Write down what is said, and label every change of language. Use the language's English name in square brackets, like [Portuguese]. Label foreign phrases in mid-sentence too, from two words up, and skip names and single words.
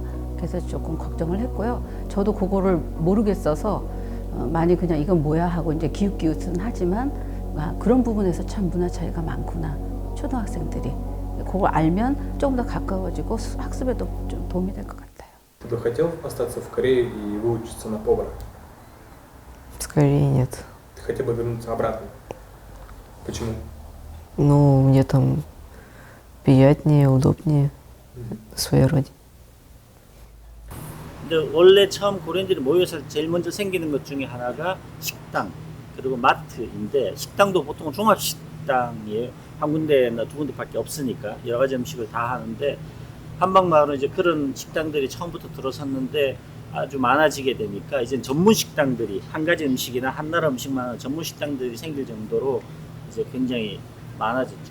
[Korean] 그래서 조금 걱정을 했고요. 저도 그거를 모르겠어서 많이 그냥 이건 뭐야 하고 이제 기웃기웃은 하지만 그런 부분에서 참 문화 차이가 많구나. 초등학생들이 그걸 알면 조금 더 가까워지고 학습에도 좀 도움이 될 것 같아요. [Russian] Ты бы хотел остаться в Корее и выучиться на повара? Скорее нет. Ты хотел бы вернуться обратно? Почему? Ну, мне там приятнее, удобнее на своей родине. [Korean] 근데 원래 처음 고려인들이 모여서 제일 먼저 생기는 것 중에 하나가 식당 그리고 마트인데 식당도 보통 종합식당이에요. 한 군데나 두 군데밖에 없으니까 여러 가지 음식을 다 하는데 한방마을은 이제 그런 식당들이 처음부터 들어섰는데 아주 많아지게 되니까 이제 전문 식당들이 한 가지 음식이나 한 나라 음식만 하는 전문 식당들이 생길 정도로 이제 굉장히 많아졌죠.